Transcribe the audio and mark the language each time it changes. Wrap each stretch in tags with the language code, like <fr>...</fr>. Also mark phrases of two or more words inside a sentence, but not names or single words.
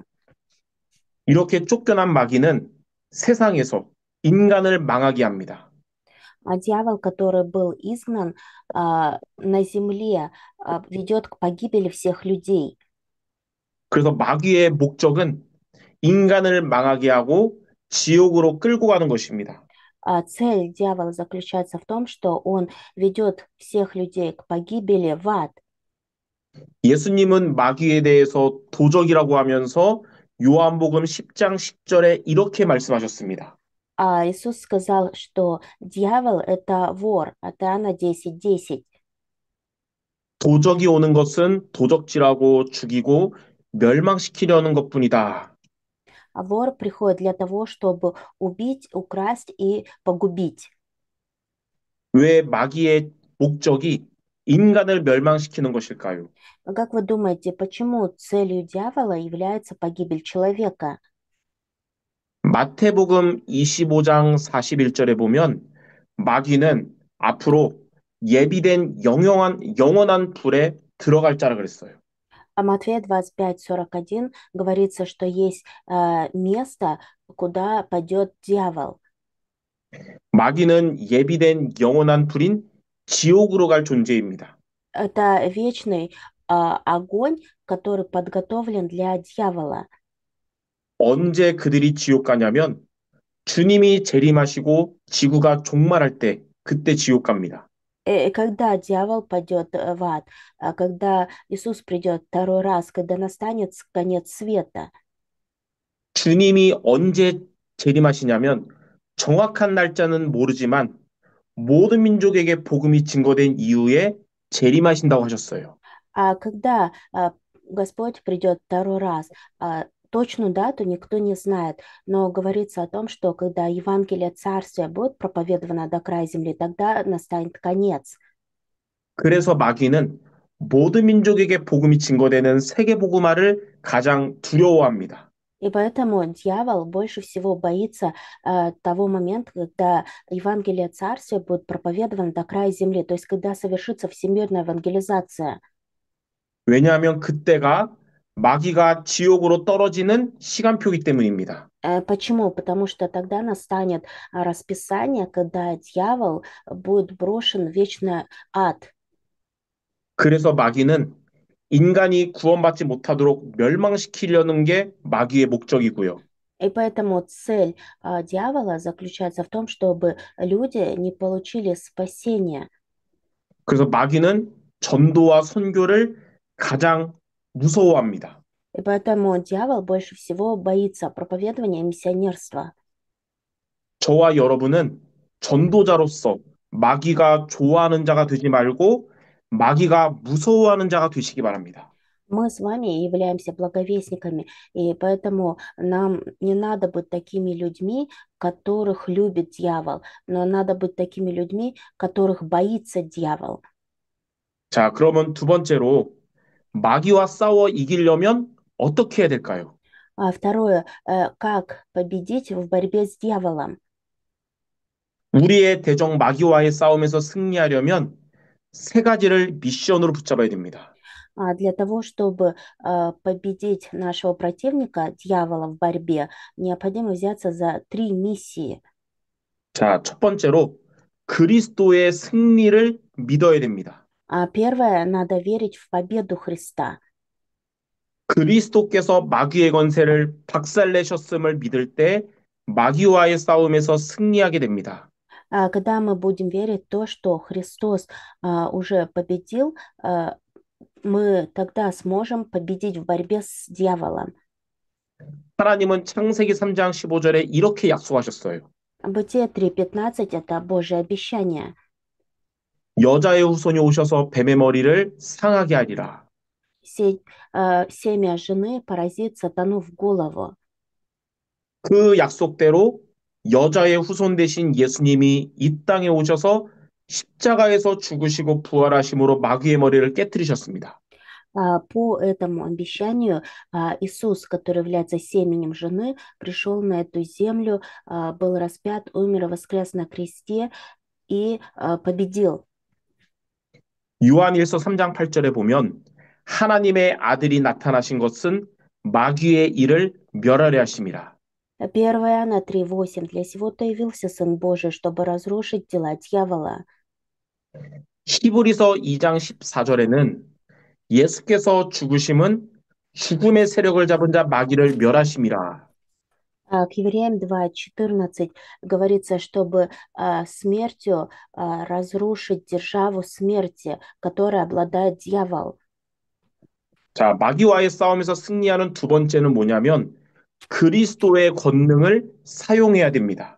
<ko>이렇게 쫓겨난 마귀는 세상에서 인간을 망하게 합니다.</ko> <ru>А дьявол, который был изгнан на земле, ведет к погибели всех людей.</ru> <ko>그래서 마귀의 목적은 인간을 망하게 하고 지옥으로 끌고 가는 것입니다.</ko> <ru>А цель дьявола заключается в том, что он ведет всех людей к погибели в ад.</ru> <ko>예수님은 마귀에 대해서 도적이라고 하면서 요한복음 10장 10절에 이렇게 말씀하셨습니다.</ko> <ru>А Иисус сказал, что дьявол– это вор, от Иоанна 10:10.</ru> <ko>도적이 오는 것은 도적질하고 죽이고 멸망시키려는 것뿐이다.</ko> <ru>А вор приходит для того, чтобы убить, украсть и погубить.</ru> <ko>왜 마귀의 목적이 인간을 멸망시키는 것일까요?</ko> <ru>А как вы думаете, почему целью дьявола является погибель человека?</ru> <ko>마태복음 25장 41절에 보면 마귀는 앞으로 예비된 영원한 불에 들어갈 자라 그랬어요.</ko> <ru>А Матфея 25:41 говорится, что есть место, куда пойдет дьявол.</ru> <ko>마귀는 예비된 영원한 불인 지옥으로 갈 존재입니다.</ko> <ru>Это вечный огонь, который подготовлен для дьявола.</ru> <ko>언제 그들이 지옥 가냐면 주님이 재림하시고 지구가 종말할 때 그때 지옥 갑니다.</ko> <ru>Когда дьявол пойдет в ад, когда Иисус придет второй раз, когда настанет конец света.</ru> <ko>주님이 언제 재림하시냐면 정확한 날짜는 모르지만 모든 민족에게 복음이 증거된 이후에 재림하신다고 하셨어요.</ko> <ru>А когда Господь придет второй раз, точную дату никто не знает, но говорится о том, что когда Евангелие Царствия будет проповедовано до края земли, тогда настанет конец.</ru> <ko>그래서 마귀는 모든 민족에게 복음이 증거되는 세계 복음화를 가장 두려워합니다.</ko> <ru>И поэтому дьявол больше всего боится того момента, когда Евангелие Царствия будет проповедовано до края земли, то есть когда совершится всемирная евангелизация.</ru> <ko>왜냐하면 그때가 마귀가 지옥으로 떨어지는 시간표이기 때문입니다.</ko> <ru>Почему? Потому что тогда настанет расписание, когда дьявол будет брошен в вечный ад.</ru> <ko>그래서 마귀는 인간이 구원받지 못하도록 멸망시키려는 게 마귀의 목적이고요.</ko> <ru>И поэтому цель дьявола заключается в том, чтобы люди не получили спасения.</ru> <ko>그래서 마귀는 전도와 선교를 가장 무서워합니다.</ko> <ru>И поэтому дьявол больше всего боится проповедования и миссионерства.</ru> <ko>저와 여러분은 전도자로서 마귀가 좋아하는 자가 되지 말고 마귀가 무서워하는 자가 되시기 바랍니다.</ko> <ru>Мы с вами являемся благовестниками, и поэтому нам не надо быть такими людьми, которых любит дьявол, но надо быть такими людьми, которых боится дьявол.</ru> <ko>자, 그러면 두 번째로 마귀와 싸워 이기려면 어떻게 해야 될까요?</ko> <ru>А второе, как победить в борьбе с дьяволом?</ru> <ko>우리의 대적 마귀와의 싸움에서 승리하려면 세 가지를 미션으로 붙잡아야 됩니다.</ko> <ru>Для того, чтобы победить нашего противника, дьявола, в борьбе, необходимо взяться за 3 миссии.</ru> <ko>자, 첫 번째로 그리스도의 승리를 믿어야 됩니다.</ko> <ru>Первое, надо верить в победу Христа.</ru> <ko>그리스도께서 마귀의 권세를 박살내셨음을 믿을 때 마귀와의 싸움에서 승리하게 됩니다.</ko> <ru>Когда мы будем верить в то, что Христос уже победил, мы тогда сможем победить в борьбе с дьяволом.</ru> <ko>하나님은 창세기 3장 15절에 이렇게 약속하셨어요.</ko> <ru>Бытие 3:15– это Божье обещание.</ru> <ko>여자의 후손이 오셔서 뱀의 머리를 상하게 하리라.</ko> <ru>Семя жены поразит сатану в голову.</ru> <ko>그 약속대로 여자의 후손 되신 예수님이 이 땅에 오셔서 십자가에서 죽으시고 부활하심으로 마귀의 머리를 깨뜨리셨습니다.</ko> <ru>По этому обещанию Иисус, который является семенем жены, пришел на эту землю, был распят, умер и воскрес на кресте и победил.</ru> <ko>요한일서 3장 8절에 보면 하나님의 아들이 나타나신 것은 마귀의 일을 멸하려 하심이라.</ko> <ru>1 Иоанна 3:8. Для сего-то явился Сын Божий, чтобы разрушить дела дьявола.</ru> <ko>히브리서 2장 14절에는 예수께서 죽으심은 죽음의 세력을 잡은 자 마귀를 멸하심이라.</ko> <ru>К Евреям 2:14 говорится, чтобы смертью разрушить державу смерти, которой обладает дьявол.</ru> <ko>자, 마귀와의 싸움에서 승리하는 두 번째는 뭐냐면 그리스도의 권능을 사용해야 됩니다.</ko>